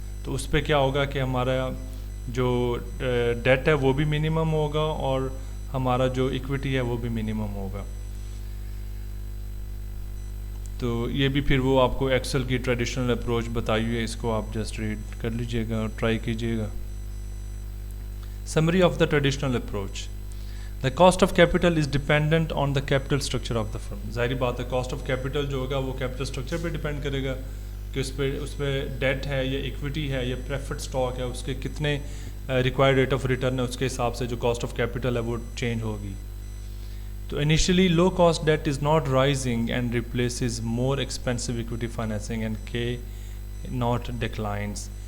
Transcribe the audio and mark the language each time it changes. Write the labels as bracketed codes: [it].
[ur] تو اس پہ کیا ہوگا کہ ہمارا جو ڈیٹ ہے وہ بھی منیمم ہوگا اور ہمارا جو ایکویٹی ہے وہ بھی منیمم ہوگا. تو یہ بھی پھر وہ آپ کو ایکسل کی ٹریڈیشنل اپروچ بتائی ہوئی ہے، اس کو آپ جسٹ ریڈ کر لیجئے گا اور ٹرائی کیجئے گا. [en] Summary of the traditional approach. The cost of capital is dependent on the capital structure of the firm. [ur] ظاہری بات ہے کاسٹ آف کیپٹل جو ہوگا وہ کیپٹل اسٹرکچر پہ ڈیپینڈ کرے گا کہ اس پہ ڈیٹ ہے یا ایکویٹی ہے یا پریفرڈ اسٹاک ہے، اس کے کتنے ریکوائرڈ ریٹ آف ریٹرن ہے، اس کے حساب سے جو کاسٹ آف کیپٹل ہے وہ چینج ہوگی. [en] تو initially low cost debt is not rising and replaces more expensive equity financing and K not declines.